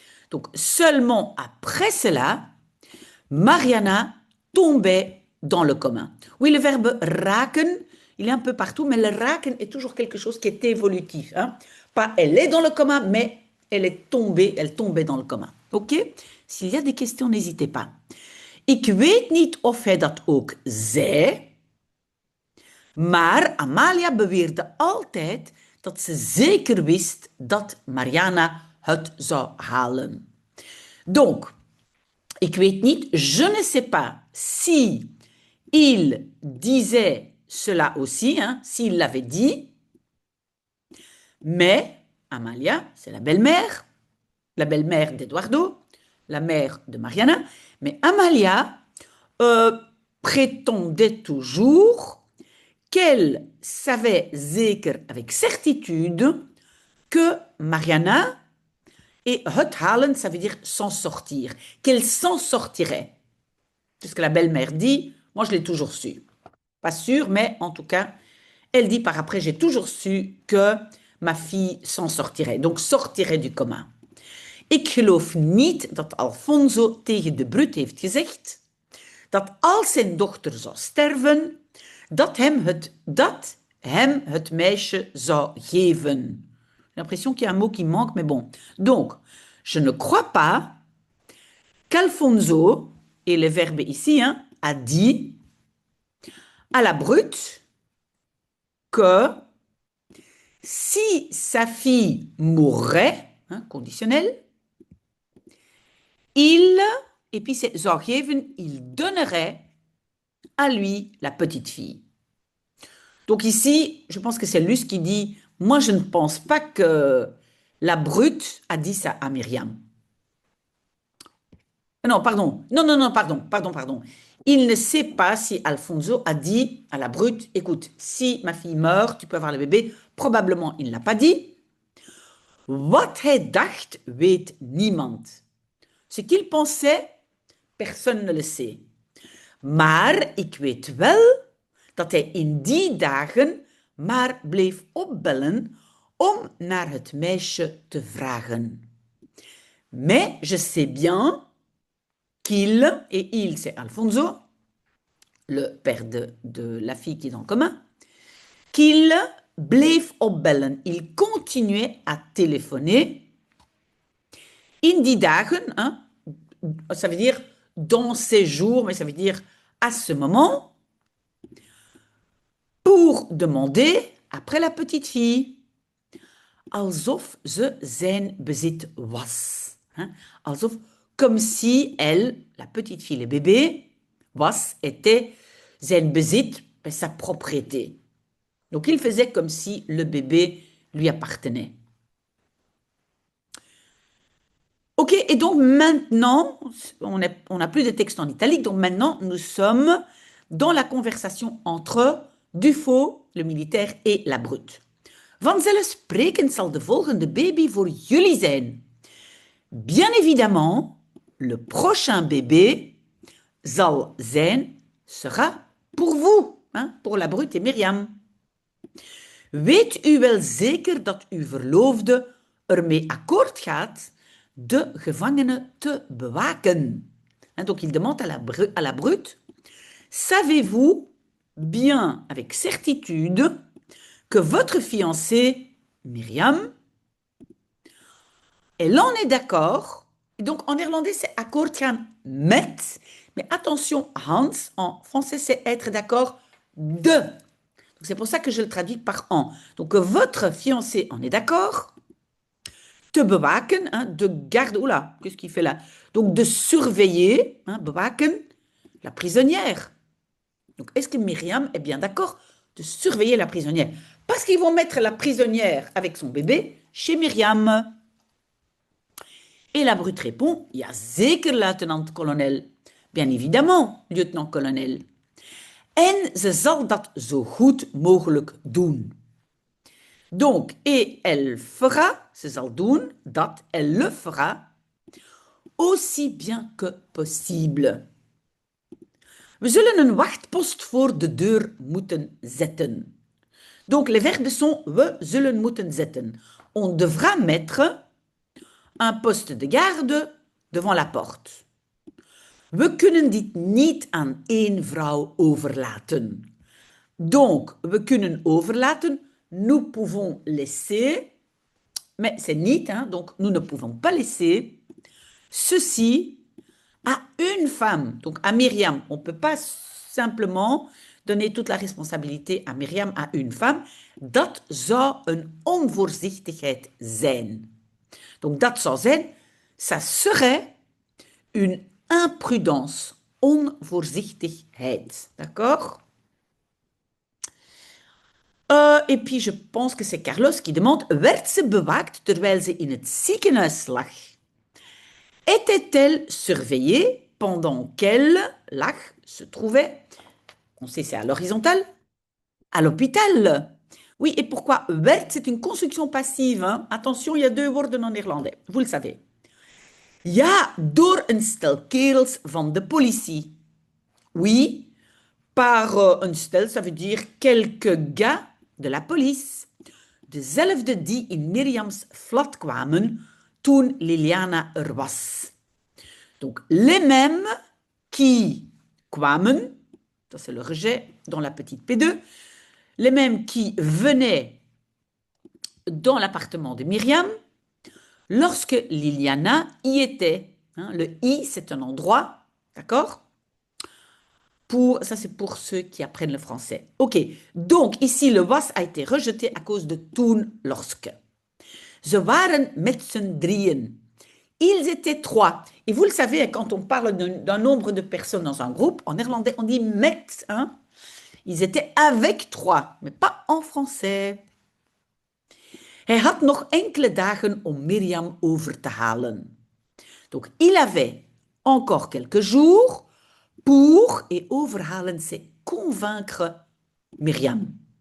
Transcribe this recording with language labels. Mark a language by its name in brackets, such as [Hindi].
[French] Donc seulement après cela, Mariana tombait dans le commun. Oui, le verbe raken, il est un peu partout, mais le raken est toujours quelque chose qui est évolutif, hein. Pas elle est dans le commun, mais elle tombait dans le commun. OK? S'il y a des questions, n'hésitez pas. [Dutch] Ik weet niet of hij dat ook zei, maar Amalia beweerde altijd dat ze zeker wist dat Mariana het zou halen. [French] Donc, [Dutch] ik weet niet, [French] je ne sais pas si il disait cela aussi, hein, s'il l'avait dit, mais Amalia, c'est la belle-mère d'Eduardo, la mère de Mariana, mais Amalia prétendait toujours qu'elle savait [Dutch] zeker [French] avec certitude que Mariana et [Dutch] het halen, [French] ça veut dire s'en sortir, qu'elle s'en sortirait. C'est ce que la belle-mère dit. Moi, je l'ai toujours su. Pas sûr, mais en tout cas, elle dit par après, j'ai toujours su que ma fille s'en sortirait, donc sortirait du coma. [Dutch] Ik geloof niet dat Alfonso tegen de Brut heeft gezegd dat als zijn dochter zou sterven, dat hem het meisje zou geven. [French] J'ai l'impression qu'il y a un mot qui manque, mais bon. Donc, je ne crois pas qu'Alfonso, et le verbe ici, hein, a dit à la Brute que si sa fille mourrait, hein, conditionnel, et puis c'est [Dutch] zou geven, [French] il donnerait à lui la petite fille. Donc ici, je pense que c'est Luce qui dit, moi je ne pense pas que la Brute a dit ça à Myriam. Non, pardon. Non, pardon. Il ne sait pas si Alfonso a dit à la Brute, écoute, si ma fille meurt, tu peux avoir le bébé. Probablement, il ne l'a pas dit. [Dutch] Wat hij dacht, weet niemand. [French] Ce qu'il pensait, personne ne le sait. [Dutch] Maar ik weet wel dat hij in die dagen maar bleef opbellen om naar het meisje te vragen. [French] Mais je sais bien qu'il, et il c'est Alfonso, le père de la fille qui est dans le commun, qu'il [Dutch] bleef opbellen. [French] Il continuait à téléphoner. [Dutch] In die dagen, [French] hein, ça veut dire dans ces jours, mais ça veut dire à ce moment, pour demander après la petite fille. [Dutch] Alsof ze zijn bezit was. Hein? Alsof, [French] comme si elle, la petite fille, le bébé, was, était [Dutch] zijn bezit, [French] sa propriété. Donc il faisait comme si le bébé lui appartenait. Ok, et donc maintenant, on n'a plus de texte en italique, donc maintenant nous sommes dans la conversation entre Dufaux, le militaire, et la Brute. [Dutch] Vanzelfsprekend zal de volgende baby voor jullie zijn. [French] Bien évidemment, le prochain bébé [Dutch] zal zijn, [French] sera pour vous, hein, pour la Brute et Myriam. [Dutch] Weet u wel zeker dat uw verloofde ermee akkoord gaat de gevangene te bewaken? [French] Hein, donc il demande à la Brute, savez-vous bien avec certitude que votre fiancée, Myriam, elle en est d'accord. Donc en néerlandais, c'est [Dutch] akkoord gaan met. [French] Mais attention, Hans, en français, c'est être d'accord de. C'est pour ça que je le traduis par en. Donc votre fiancé en est d'accord. [Dutch] Te bewaken, [French] hein, de garder. Oula, qu'est-ce qu'il fait là? Donc de surveiller, hein, bewaken, la prisonnière. Donc est-ce que Myriam est bien d'accord de surveiller la prisonnière? Parce qu'ils vont mettre la prisonnière avec son bébé chez Myriam. Et la Brute répond, [Dutch] ja zeker, luitenant-kolonel. [French] Bien évidemment, lieutenant-kolonel. [Dutch] En ze zal dat zo goed mogelijk doen. [French] Donc, et elle fera, [Dutch] ze zal doen, dat, [French] elle le fera, aussi bien que possible. [Dutch] We zullen een wachtpost voor de deur moeten zetten. [French] Donc, les verbes sont [Dutch] we zullen moeten zetten. [French] On devra mettre un poste de garde devant la porte. [Dutch] We kunnen dit niet aan één vrouw overlaten. [French] Donc, [Dutch] we kunnen overlaten, [French] nous pouvons laisser, mais c'est niet, hein, donc nous ne pouvons pas laisser ceci à une femme, donc à Myriam. On ne peut pas simplement donner toute la responsabilité à Myriam, à une femme. [Dutch] Dat zou een onvoorzichtigheid zijn. [French] Donc [Dutch] dat zou zijn, [French] ça serait une imprudence, onvoorzichtigheid. D'accord? Et puis je pense que c'est Carlos qui demande, [Dutch] werd ze bewaakt terwijl ze in het ziekenhuis lag? [French] Était-elle surveillée pendant qu'elle, lag, se trouvait, on sait c'est à l'horizontale, à l'hôpital? Oui, et pourquoi werd, c'est une construction passive. Hein? Attention, il y a deux woorden en néerlandais, vous le savez. [Dutch] Ja, door een stel kerels van de politie. [French] Oui, par un stel, ça veut dire quelques gars de la police. [Dutch] dezelfde die in Miriams flat kwamen toen Liliana er was. [French] Donc, les mêmes qui kwamen, ça c'est le rejet dans la petite P2, les mêmes qui venaient dans l'appartement de Myriam lorsque Liliana y était. Hein, le i, c'est un endroit, d'accord? Ça, c'est pour ceux qui apprennent le français. OK, donc ici, le was a été rejeté à cause de toen, lorsque. [Dutch] Ze waren met z'n drieën. [French] Ils étaient 3. Et vous le savez, quand on parle d'un nombre de personnes dans un groupe, en néerlandais, on dit met. Hein? Ils étaient avec 3, mais pas en français. [Dutch] Hij had nog enkele dagen om Myriam over te halen. [French] Donc, il avait encore quelques jours pour, et [Dutch] overhalen, [French] c'est convaincre Myriam.